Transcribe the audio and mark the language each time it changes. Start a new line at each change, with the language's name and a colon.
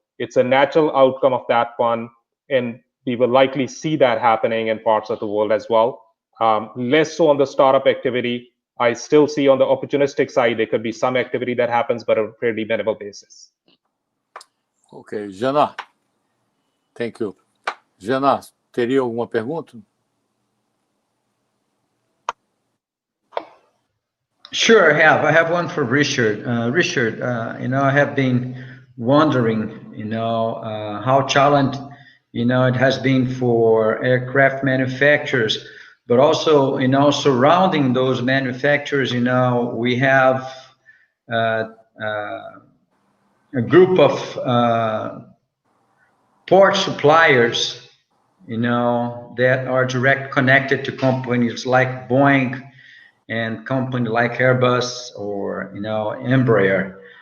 English: It's a natural outcome of that one, and we will likely see that happening in parts of the world as well. Less so on the startup activity. I still see on the opportunistic side there could be some activity that happens, but on a fairly minimal basis. Ok, Jana, thank you.
Portuguese: Jana, teria alguma pergunta?
English: Sure, I have one for Richard. Richard, I have been wondering, how challenging, it has been for aircraft manufacturers but also, surrounding those manufacturers, we have a group of port suppliers, that are direct connected to companies like Boeing and company like Airbus or, Embraer.